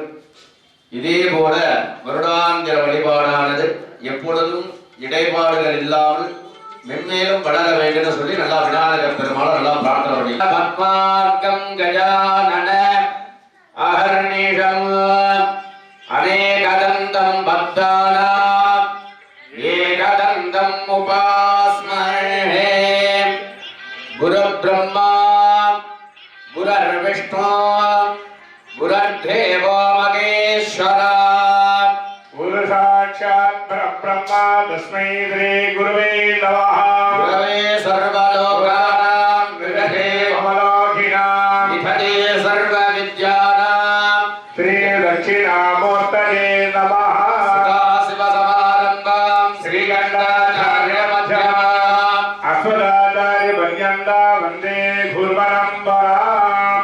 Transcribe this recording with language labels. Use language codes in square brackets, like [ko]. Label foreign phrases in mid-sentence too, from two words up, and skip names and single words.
[ta] இதே போல வருடாந்திர வழிபாடானது எப்பொழுதும் இடைபாடுகள் இல்லாமல் மென்மேலும் வளர வேண்டும் சொல்லி நல்லா விநாயகர் பெருமாளை நல்லா பிரார்த்தனை பண்ணி [sa] पद्मार्कम् गजानन अहर्निशम् अनेकदन्तम् भक्तानाम् एकदन्तम् उपास्महे. गुरु ब्रह्मा गुरुर् विष्णु गुरुर्देवो महेश्वरा गुरु साक्षात् परब्रह्मा तस्मै श्री गुरवे नमः. गुरवे सर्वलोकानाम् वितते கமலோகினாம் वितते सर्व विद्यानाम् श्री दक्षिणामूर्तये नमः. सदाशिव समारम्भाम् श्रीकण्ठाचार्य मध्यमाम् अश्वताचार्य पर्यन्ता वन्दे गुरुपरम्पराम्.